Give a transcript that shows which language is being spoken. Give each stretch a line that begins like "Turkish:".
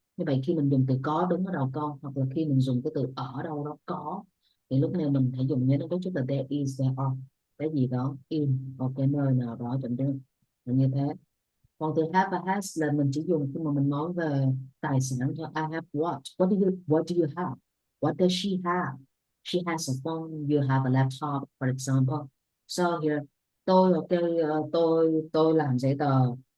Vietnamese: Như vậy khi mình dùng từ có đứng ở đầu câu hoặc là khi mình dùng cái từ ở đâu đó có, thì lúc này mình phải dùng nhớ đến cấu trúc là
English: there is, there are,
Vietnamese: cái gì đó in một cái nơi nào đó chẳng hạn, là như thế. Còn từ have và has là mình chỉ dùng khi mà mình nói về tài sản thôi.
English: I have what? What do you have? What does she have? She has a phone. You have a laptop, for example. So here,
Vietnamese: tôi ok, tôi làm giấy tờ.